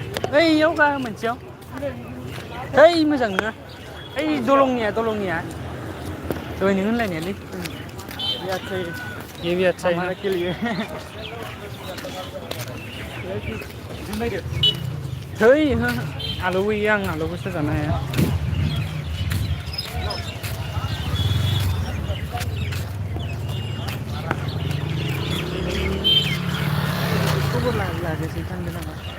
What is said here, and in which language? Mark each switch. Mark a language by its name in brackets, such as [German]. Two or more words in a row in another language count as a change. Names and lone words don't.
[Bodo] ओइयाव गा मोनसेयाव ओइ मोजां नङा ओइ दलंनिया दहाय नों होनलायनायालै [Hindi] ये भी अच्छा है हमारा के लिए [Bodo] थै हो आलु गैया आं आलुखौसो जानो हाया खबर लानोसै थांगोन नामा